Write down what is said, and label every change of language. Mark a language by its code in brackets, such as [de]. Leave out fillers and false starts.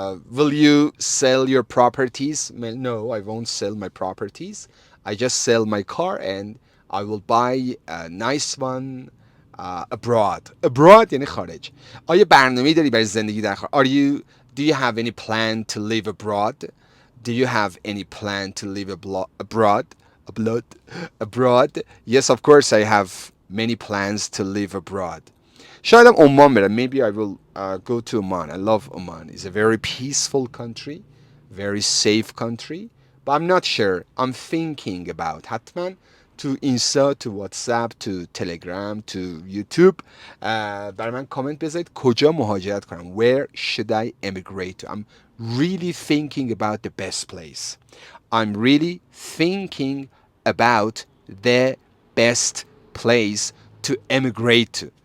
[en] Will you sell your properties? No, I won't sell my properties. I just sell my car and I will buy a nice one abroad. [fa] Abroad یعنی خارج. آیا برنامه‌ای داری برای زندگی در خارج? [en] Do you have any plan to live abroad? Do you have any plan to live abroad? Abroad? Yes, of course I have many plans to live abroad. [fa] شایدم عمان برم. [en] Maybe I will go to Oman. I love Oman. It's a very peaceful country, very safe country. But I'm not sure. I'm thinking about [fa] حتما [en] to Insta, to WhatsApp, to Telegram, to YouTube. [fa] برای من کامنت بذارید کجا مهاجرت کنم. [en] Where should I emigrate to? I'm really thinking about the best place. I'm really thinking about the best place to emigrate to.